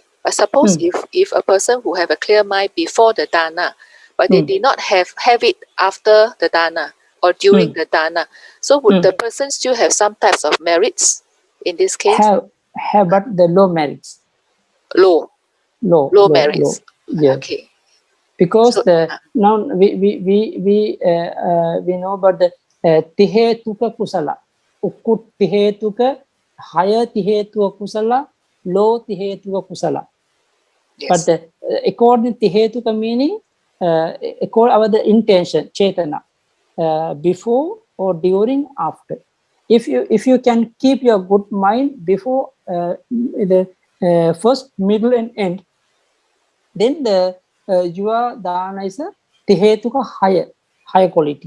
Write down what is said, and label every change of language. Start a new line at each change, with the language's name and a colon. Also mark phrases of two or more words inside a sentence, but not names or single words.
English: But suppose if a person who have a clear mind before the dana, but they did not have it after the dana or during the dana, so would the person still have some types of merits in this case? Have but the low merits. Low merits. Yeah. Okay. Because So, now we know about the
Pali: tihetuka kusala, ukut tihetuka,
English: higher
Pali: tihetuka kusala,
English: low
Pali: tihetuka kusala.
English: yes. But according to tihetuka meaning, according our the intention, chetana, before or during, after. If you can keep your good mind before the first, middle, and end, then your dana is a tihetuka higher quality.